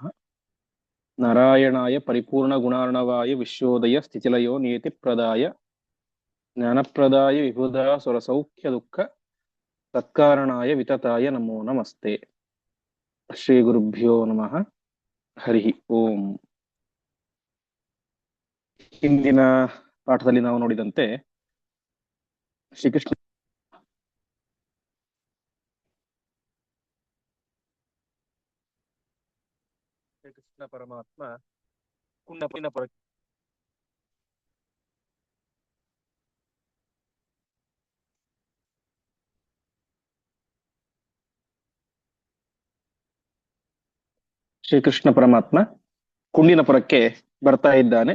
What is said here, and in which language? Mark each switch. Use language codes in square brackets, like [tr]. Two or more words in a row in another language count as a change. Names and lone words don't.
[sa] नारायणाय परिपूर्णगुणार्णवाय विश्वोदय स्थितिलयो नियतिप्रदाय ज्ञानप्रदाय विबुधा सुरसौख्यदुःख तत्कारणाय वितताय नमो नमस्ते। श्रीगुरुभ्यो नमः. हरि ओं. [kn] ಹಿಂದಿನ ಪಾಠದಲ್ಲಿ ನಾವು ನೋಡಿದಂತೆ ಶ್ರೀಕೃಷ್ಣ ಪರಮಾತ್ಮ ಶ್ರೀಕೃಷ್ಣ ಪರಮಾತ್ಮ ಕುಂಡಿನಪುರಕ್ಕೆ ಬರ್ತಾ ಇದ್ದಾನೆ.